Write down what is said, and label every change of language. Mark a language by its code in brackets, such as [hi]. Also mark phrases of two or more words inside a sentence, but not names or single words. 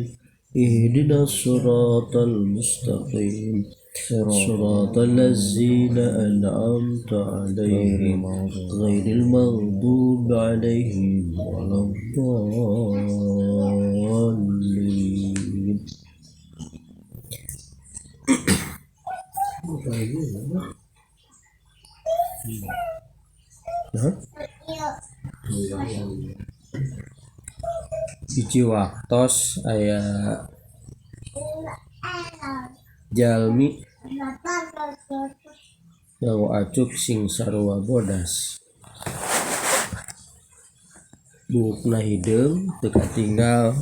[ar] اهدنا الصراط المستقيم صراط الذين أنعمت عليهم غير المغضوب عليهم ولا الضالين. [su] Biji waktos aya jalmi dawa acuk sing sarua bodas buukna hideung teu katinggal